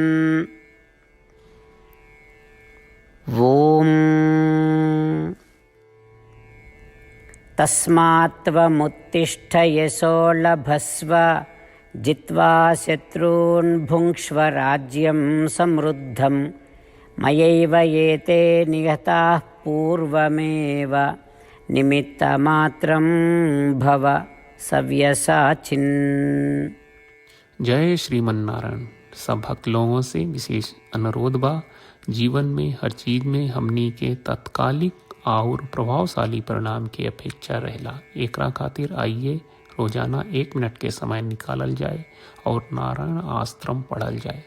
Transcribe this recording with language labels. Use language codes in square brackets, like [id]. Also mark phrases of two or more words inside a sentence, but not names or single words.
[sa] ॐ तस्मात् त्वमुत्तिष्ठ यशो लभस्व जित्वा शत्रून् भुङ्क्ष्व राज्यं समृद्धं मयैव ये ते निहताः पूर्वमेव निमित्तमात्रं भव सव्यसाचिन्। [bho] जय श्रीमन नारायण। सब भक्त लोगों से विशेष अनुरोध बा, जीवन में हर चीज में हमनी के तत्कालिक और प्रभावशाली परिणाम की अपेक्षा रहेला। एकरा खातिर आइए रोजाना 1 मिनट के समय निकालल जाए और नारायण आश्रम पढ़ल जाए।